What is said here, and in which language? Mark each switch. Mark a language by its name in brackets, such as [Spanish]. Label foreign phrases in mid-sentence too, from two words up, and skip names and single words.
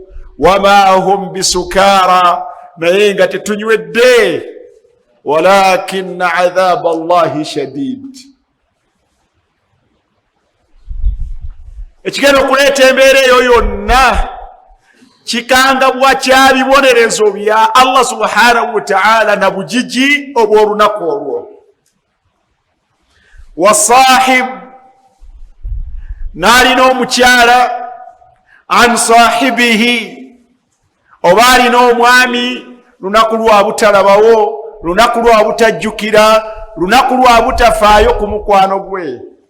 [Arabic] وما هم بسكارى, [Ganda] naye nga tetunywedde. [Arabic] ولكن عذاب الله شديد. [Ganda] Ekigenda okuleeta embeera eyo yonna kikangabwa kya bibonerezo bya Allah [Arabic] سبحانه وتعالى [Ganda] na bujiji obw'olunaku olwo. Wasahib, n'alina omukyala, [Arabic] عن صاحبه, [Ganda] oba alina omwami, lunaku lwa butalabawo, lunaku lwa butajjukira, lunaku lwa butafaayo ku mukwano gwe.